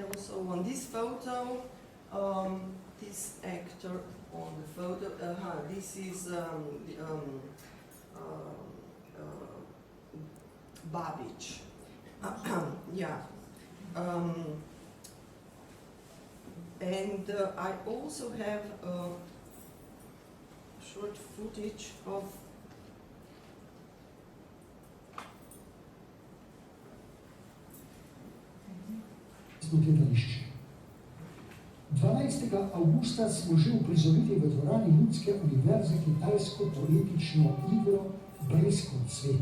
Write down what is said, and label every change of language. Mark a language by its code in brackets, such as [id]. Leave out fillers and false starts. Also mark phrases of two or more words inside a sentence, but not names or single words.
[en] So on this photo, this actor on the photo, this is Babic. Yeah. And I also have short footage of [sl] gledališče. 12. avgusta smo že uprizorili v dvorani Ljudske univerze kitajsko poetično igro Breskov cvet.